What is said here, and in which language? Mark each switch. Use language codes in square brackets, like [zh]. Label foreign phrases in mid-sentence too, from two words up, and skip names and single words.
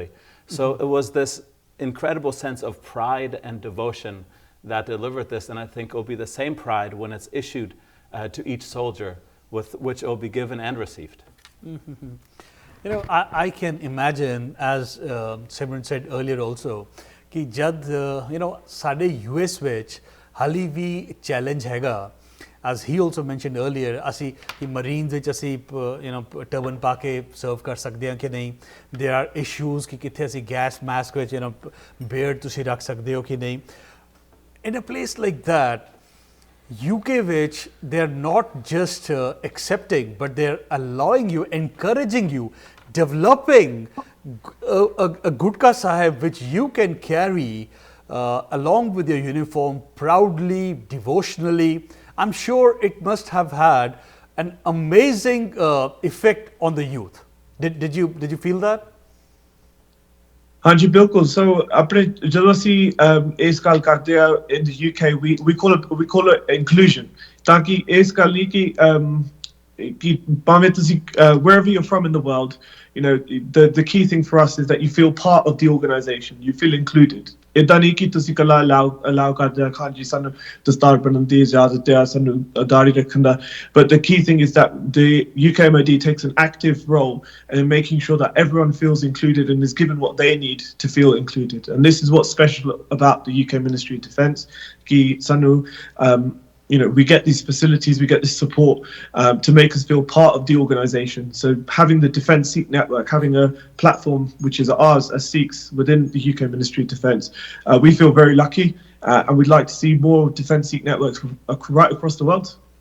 [en] So it was this incredible sense of pride and devotion that delivered this, and I think it will be the same pride when it's issued to each soldier, with which it will be given and received. I can imagine, as Simran said earlier also, [pa] ਕਿ ਜਦ ਸਾਡੇ US ਵਿੱਚ ਹਾਲੀ ਵੀ ਚੈਲੰਜ ਹੈਗਾ [en] as he also mentioned earlier [pa] ਅਸੀਂ ਕਿ ਮਰੀਨਸ ਵਿੱਚ ਅਸੀਂ ਟਰਬਨ ਪਾ ਕੇ ਸਰਵ ਕਰ ਸਕਦੇ ਹਾਂ ਕਿ ਨਹੀਂ [en] there are issues [pa] ਕਿ ਕਿੱਥੇ ਅਸੀਂ ਗੈਸ ਮਾਸਕ ਵਿੱਚ ਬੀਅਰਡ ਤੁਸੀਂ ਰੱਖ ਸਕਦੇ ਹੋ ਕਿ ਨਹੀਂ [en] in a place like that UK which they are not just accepting but they are allowing you, encouraging you, developing a Gutka Sahib which you can carry along with your uniform proudly, devotionally. I'm sure it must have had an amazing effect on the youth. Did you feel that? [pa] ਹਾਂਜੀ, ਬਿਲਕੁਲ. So, ਆਪਣੇ ਜਦੋਂ ਅਸੀਂ ਇਸ ਗੱਲ ਕਰਦੇ ਆ [en] in the UK, we call it inclusion. [pa] ਤਾਂ ਕਿ ਇਸ ਗੱਲ ਨਹੀਂ ਕਿ ਭਾਵੇਂ ਤੁਸੀਂ [en] wherever you're from in the world, the key thing for us is that you feel part of the organization, you feel included [pa] ਇਦਾਂ ਨਹੀਂ ਕਿ ਤੁਸੀਂ ਕੱਲਾ allow ਕਰਦੇ ਆ ਹਾਂਜੀ ਸਾਨੂੰ ਦਸਤਾਰ ਬਣਨ ਦੀ ਇਜਾਜ਼ਤ ਹੈ ਸਾਨੂੰ ਦਾੜੀ ਰੱਖਣ ਦਾ [en] but the key thing is that the UK MOD takes an active role in making sure that everyone feels included and is given what they need to feel included, and this is what's special about the UK Ministry of Defence [pa] ਕਿ ਸਾਨੂੰ [en] we get these facilities, we get this support to make us feel part of the organisation. So having the Defence Sikh Network, having a platform which is ours as Sikhs within the UK Ministry of Defence, we feel very lucky and we'd like to see more Defence Sikh networks right across the world.